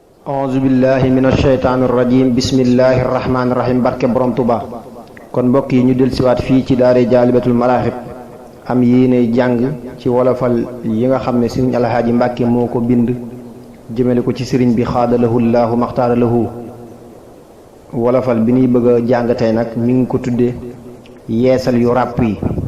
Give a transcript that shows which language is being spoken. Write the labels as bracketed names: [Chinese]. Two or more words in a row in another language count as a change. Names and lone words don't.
[Arabic] أعوذ بالله من الشيطان الرجيم. بسم الله الرحمن الرحيم. [Wolof] Barke Borom Tuuba. Kon mbokk yi, ñu del siwaat fii ci daare Jaalibatul Maraaxib, am yéene jàng ci wolofal yi nga xam ne Sëriñ Alhaaji Mbàkke moo ko bind jëmale ko ci sëriñ bi, [Arabic] قاد له الله مختار له. [Wolof] Wolofal bi ñuy bëgg a jàng tey nag, mi ngi ko tudde yeesal yu ràpp yi.